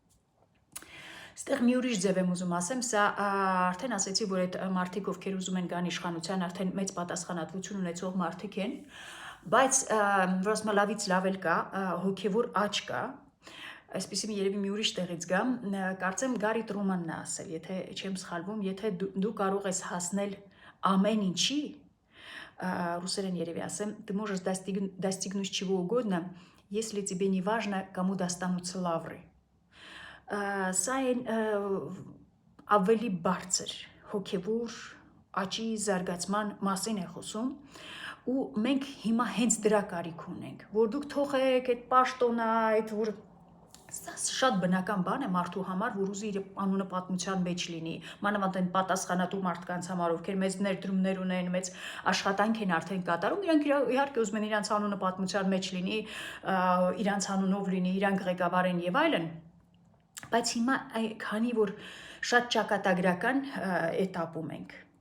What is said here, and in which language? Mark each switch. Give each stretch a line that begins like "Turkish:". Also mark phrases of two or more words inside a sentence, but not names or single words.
Armenian: Ստեղ մի ուրիշ ձև եմ ուզում ասեմ, սա արդեն ասեցի, որ այդ մարդիկ, ովքեր ուզում են գան իշխանության, արդեն մեծ պատասխանատվություն ունեցող մարդիկ են, բայց որ ասում լավից լավ էլ կա, հոգևոր աճ կա, այսպեսի երևի մի ուրիշ տեղից գամ, կարծեմ Գարի Տրումանն է ասել, եթե չեմ սխալվում, եթե դու կարող ես հասնել ամեն ինչի, ռուսերեն երևի ասեմ,
Russian: ты можешь достигнуть чего угодно, если тебе не важно, кому достанутся лавры.
Armenian: Սա են ավելի բարձր հոգևոր աճի զարգացման մասին է խոսում ու մենք հիմա հենց դրա կարիք ունենք, որ դուք թողեք այդ պաշտոնը, այդ որ սա շատ բնական բան է մարդու համար, որ ուզի իր անունը պատմության մեջ լինի, մանավանդ այն պատասխանատու մարդկանց համար, ովքեր մեծ ներդրումներ ունեն, մեծ աշխատանք են արդեն կատարում, իրանք իհարկե ուզում են իրանց անունը պատմության մեջ լինի, իրանց անունով լինի, իրանք ղեկավարեն եւ այլն, բայց հիմա քանի որ շատ ճակատագրական էտապում ենք,